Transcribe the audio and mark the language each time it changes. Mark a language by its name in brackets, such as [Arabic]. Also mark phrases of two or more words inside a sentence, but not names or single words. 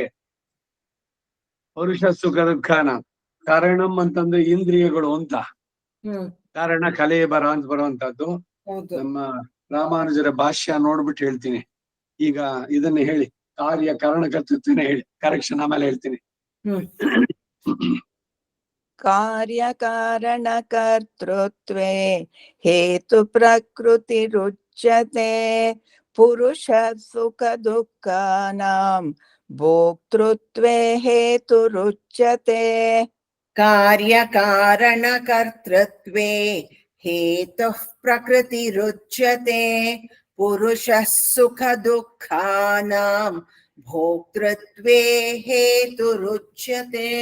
[Kannada] ಪುರುಷ ಸುಖ ದುಃಖನ ಕಾರಣಂ ಅಂತಂದ್ರೆ ಇಂದ್ರಿಯಗಳು ಅಂತ. ಹ್ಮ್. ಕಾರಣ ಕಲೆ ಅಂತ ಬರುವಂತದ್ದು. ಹೌದು. ನಮ್ಮ ರಾಮಾನುಜರ ಭಾಷ್ಯ ನೋಡ್ಬಿಟ್ಟು ಹೇಳ್ತೀನಿ. ಈಗ ಇದನ್ನ ಹೇಳಿ, ಕಾರ್ಯ ಕಾರಣ ಕರ್ತೃತ್ವನೇ ಹೇಳಿ, ಕರೆಕ್ಷನ್ ಆಮೇಲೆ ಹೇಳ್ತೀನಿ. ಹ್ಮ್. [Sanskrit] कार्यकारणकर्तृत्वे हेतु प्रकृतिरुच्यते पुरुष सुख दुःखानां भोक्तृत्वे हेतुरुच्यते कार्यकारणकर्तृत्वे हेतुः प्रकृतिरुच्यते पुरुषः सुखदुःखानां भोक्तृत्वे हेतुरुच्यते.